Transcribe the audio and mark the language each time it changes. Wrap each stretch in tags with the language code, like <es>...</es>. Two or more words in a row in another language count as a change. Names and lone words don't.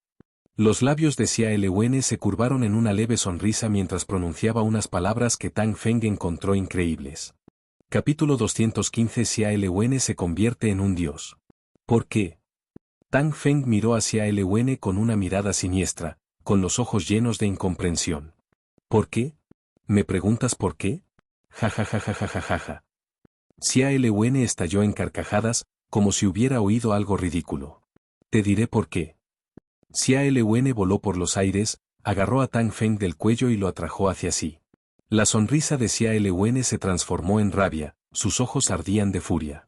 <es>Los labios de Xia Lun se curvaron en una leve sonrisa mientras pronunciaba unas palabras que Tang Feng encontró increíbles. Capítulo 215. Xia Lun se convierte en un dios. ¿Por qué? Tang Feng miró a Xia Lun con una mirada siniestra, con los ojos llenos de incomprensión. ¿Por qué? ¿Me preguntas por qué? Ja ja ja ja ja ja ja ja. Xia Lun estalló en carcajadas, como si hubiera oído algo ridículo. Te diré por qué. Xia Lun voló por los aires, agarró a Tang Feng del cuello y lo atrajo hacia sí. La sonrisa de Xia Lun se transformó en rabia, sus ojos ardían de furia.</es>